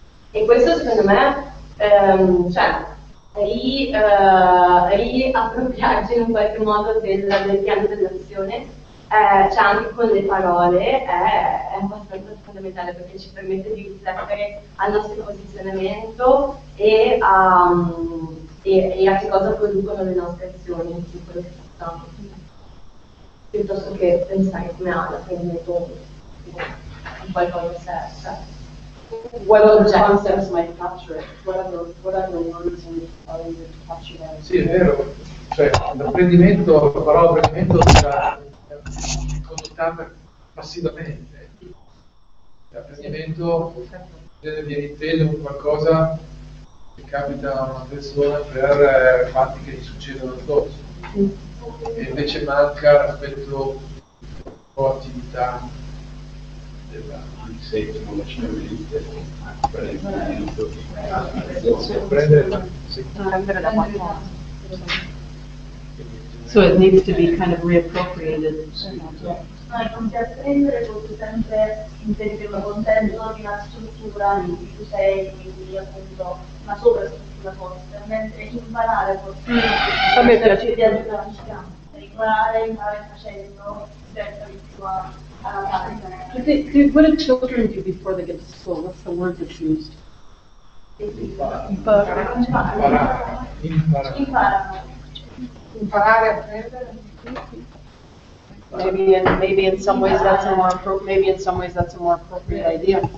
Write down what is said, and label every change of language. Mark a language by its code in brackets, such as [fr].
[it] E questo secondo me riappropriarci in un qualche modo del piano dell'azione, anche con le parole, è abbastanza fondamentale, perché ci permette di riflettere al nostro posizionamento e a che cosa producono le nostre azioni in quello che facciamo, piuttosto che pensare come l'apprendimento un qualcosa sé. [en] What other concepts might capture it? What other words are able to capture that? [it] Sì, è vero. Cioè, l'apprendimento, la parola apprendimento è connotata passivamente. L'apprendimento viene inteso come qualcosa che capita a una persona per fatti che gli succedono addosso. E invece manca l'aspetto proattività della [en] So it needs to be kind of reappropriated. [it] Anche apprendere vuol sempre inserire un contesto di una struttura in cui tu sei, quindi appunto una sovrastruttura forte, mentre imparare forse A me piace. di aggiungere imparare facendo, senza di più alla pratica. [en] What do children do before they get to school? What's the word that's used? [it] Imparare a prendere. [en] Maybe in some ways that's a more appropriate idea.